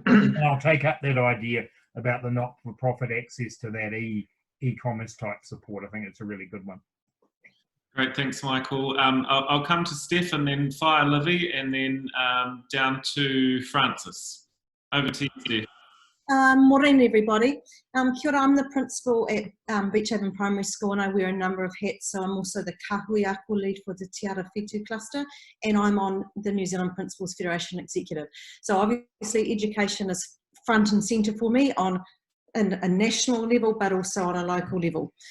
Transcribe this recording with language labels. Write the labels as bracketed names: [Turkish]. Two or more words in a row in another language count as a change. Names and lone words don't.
[English] And I'll take up that idea about the not-for-profit access to that e-commerce type support. I think it's a really good one. Great, thanks, Michael. I'll come to Steph and then fire Livy, and then down to Francis. Over to you, Steph. Morning, everybody. [Māori] Kia ora, [English] I'm the principal at Beachhaven Primary School, and I wear a number of hats. So I'm also the Kahui Ako lead for the Te Ara Whetū cluster, and I'm on the New Zealand Principals Federation Executive. So obviously education is front and centre for me on a national level, but also on a local level.